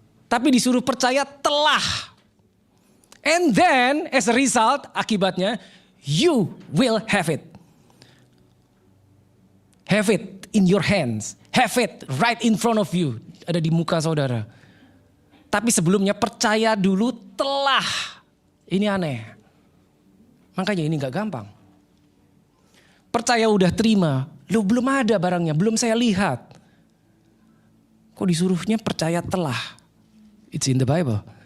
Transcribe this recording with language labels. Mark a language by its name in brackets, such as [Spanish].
[Indonesian] Tapi disuruh percaya telah. [English] And then as a result, [Indonesian] akibatnya, [English] you will have it. Have it in your hands. Have it right in front of you. [Indonesian] Ada di muka saudara. Tapi sebelumnya percaya dulu telah. Ini aneh. Makanya ini gak gampang. Percaya udah terima. Lu belum ada barangnya. Belum saya lihat. Kok disuruhnya percaya telah? [English] It's in the Bible.